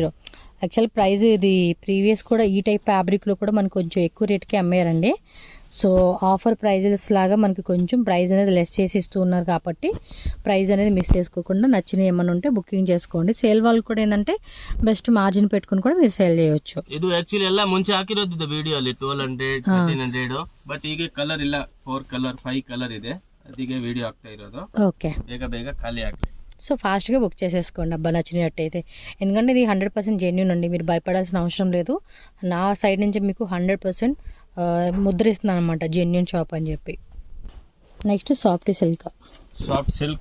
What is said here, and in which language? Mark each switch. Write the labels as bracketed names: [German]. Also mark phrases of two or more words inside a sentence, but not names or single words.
[English] actual price [Telugu] ఇది ప్రీవియస్ కూడా ఈ [English] type fabric [Telugu] లో కూడా మనకు కొంచెం ఎక్కువ రేట్కి అమ్మారండి. [English] so offer prizes [Telugu] లాగా మనకి కొంచెం ప్రైస్ అనేది లెస్ చేసి ఇస్తూ ఉన్నారు కాబట్టి ప్రైస్ అనేది మిస్ చేసుకోకుండా నచ్చిన ఏమన్నా ఉంటే బుకింగ్ చేసుకోండి. సేల్ వాళ్ళు కూడా ఏంటంటే [English] best margin [Telugu] పెట్టుకుని కూడా మీరు సేల్ చేయొచ్చు. [Kannada] ಇದು ಆಕ್ಚುಲಿ ಎಲ್ಲ ಮುಂಚೆ ಹಾಕಿರೋದು ವಿಡಿಯೋ ಅಲ್ಲಿ 1200, 1300, ಬಟ್ ಈಗ ಕಲರ್ ಇಲ್ಲ, 4 ಕಲರ್ 5 ಕಲರ್ ಇದೆ, ಅದಕ್ಕೆ ವಿಡಿಯೋ ಆಗ್ತಾ ಇರೋದು. [Telugu] ఓకే, [Kannada] ಬೇಗ ఖాళీ ಆಗ್ಲಿ. [Telugu] సో ఫాస్ట్గా బుక్ చేసేసుకోండి అబ్బా నచ్చినట్టు అయితే. ఎందుకంటే ఇది 100% జెన్యూన్ అండి, మీరు భయపడాల్సిన అవసరం లేదు. నా సైడ్ నుంచి మీకు 100% ముద్రిస్తున్నాను అనమాట, [English] genuine shop [Telugu] అని చెప్పి. [English] next soft silk